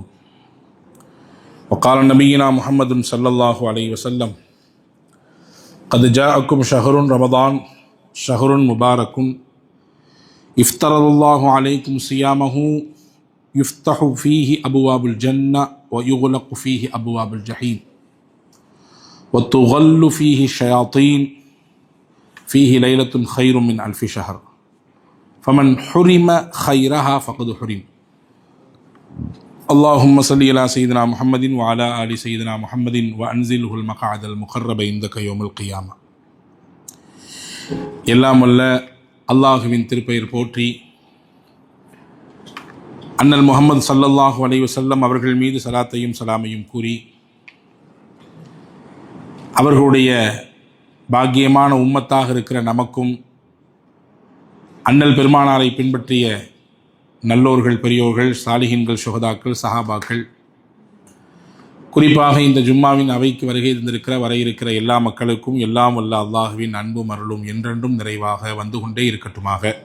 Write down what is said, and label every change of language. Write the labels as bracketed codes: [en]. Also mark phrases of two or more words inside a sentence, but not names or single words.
[ar] وقال نبينا محمد صلى الله عليه وسلم: قد جاءكم شهر رمضان شهر مبارك افترض الله عليكم صيامه يفتح فيه أبواب الجنة ويغلق فيه أبواب الجحيم وتغل فيه الشياطين فيه ليلة خير من ألف شهر فمن حرم خيرها فقد حرم. اللهم صل على سيدنا محمد وعلى آل سيدنا محمد وأنزله المقعد المقرب عندك يوم القيامة. [ta] எல்லாம் வல்ல அல்லாஹுவின் திருப்பெயர் போற்றி, அண்ணல் முஹம்மது [ar] صلى الله عليه وسلم [ta] அவர்கள் மீது சலாத்தையும் சலாமையும் கூறி, அவர்களுடைய பாக்கியமான உம்மத்தாக இருக்கிற நமக்கும் அண்ணல் பெருமானாரை பின்பற்றிய நல்லோர்கள், பெரியோர்கள், சாலிஹீன்கள், சுஹதாக்கள், சஹாபாக்கள், குறிப்பாக இந்த ஜும்மாவின் அவைக்கு வருகை தந்திருக்கிற வர இருக்கிற எல்லா மக்களுக்கும் எல்லாம் வல்ல அல்லாஹுவின் அன்பும் அருளும் என்றென்றும் நிறைவாக வந்து கொண்டே இருக்கட்டுமாக.